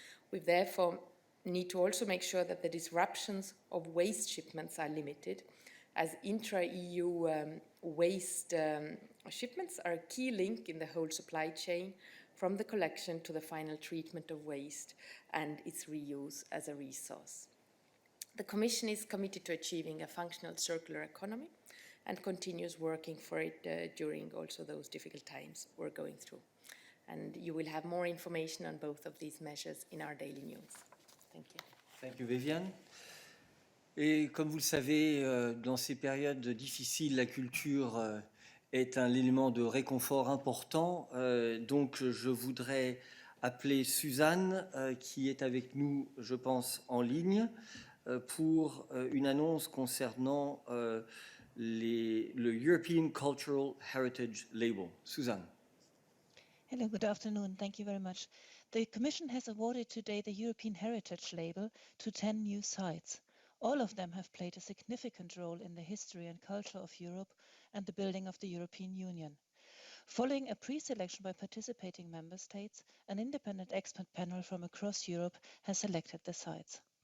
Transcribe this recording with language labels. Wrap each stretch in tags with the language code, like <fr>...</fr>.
<en>We therefore need to also make sure that the disruptions of waste shipments are limited, as intra-EU waste shipments are a key link in the whole supply chain, from the collection to the final treatment of waste and its reuse as a resource. The Commission is committed to achieving a functional circular economy and continues working for it during also those difficult times we're going through. And you will have more information on both of these measures in our daily news. Thank you. Thank you, Vivian.</en> <fr>Et comme vous le savez, dans ces périodes difficiles, la culture est un élément de réconfort important. Donc, je voudrais appeler Suzanne, qui est avec nous, je pense, en ligne, pour une annonce concernant le European Cultural Heritage Label. Suzanne.</fr> <en>Hello, good afternoon. Thank you very much. The Commission has awarded today the European Heritage Label to 10 new sites. All of them have played a significant role in the history and culture of Europe and the building of the European Union. Following a pre-selection by participating member states, an independent expert panel from across Europe has selected the sites.</en>